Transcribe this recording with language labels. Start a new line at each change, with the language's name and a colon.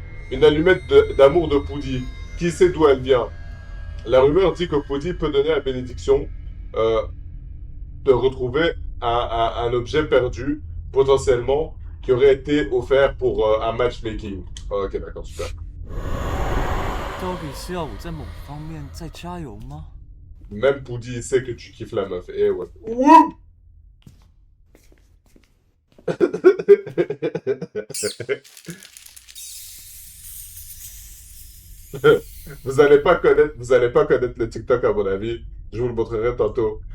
French: Une allumette d'amour de Poudy. Qui sait d'où elle vient? La rumeur dit que Poudy peut donner la bénédiction de retrouver un objet perdu, potentiellement, qui aurait été offert pour un matchmaking. Ok, d'accord, super.
Chinese: 到底是要我在某方面再加油吗？
French: Même Poudy sait que tu kiffes la meuf. Eh ouais. Wouh! Vous allez pas connaître le TikTok à mon avis. Je vous le montrerai tantôt.